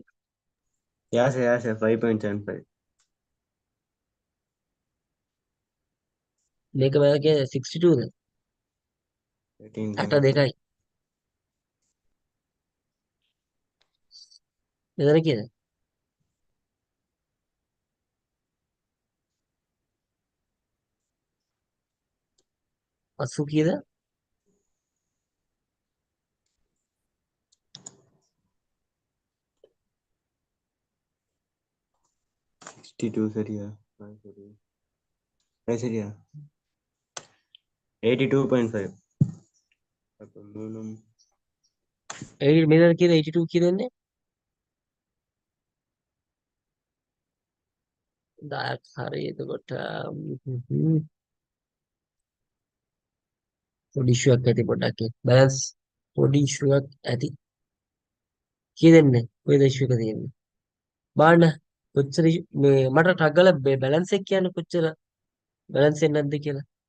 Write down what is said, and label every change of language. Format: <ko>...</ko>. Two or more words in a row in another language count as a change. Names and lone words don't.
<en>Yeah, sir, yeah, sir. 5.75.</en> <si>මේක මම කියන්නේ 62ද 13. 82යි මෙතන කියද 80 කීයද</si> <ta>62 சரியா? சரியா? 82.5. அப்ப மூணும்</ta> <si>මෙතන කියද 82 කියදන්නේ 10ක් හරි එතකොට පොඩි ඉෂුවක් ඇති පොඩ්ඩක් බැලන්ස් පොඩි ඉෂුවක් ඇති කී දෙන්නේ කොයිද ඉෂුව එක තියෙන්නේ බලන්න කොච්චර මේ මට ටක් ගාලා බැලන්ස් එක කියන්න කොච්චර බැලන්ස් එක නැද්ද කියලා</si>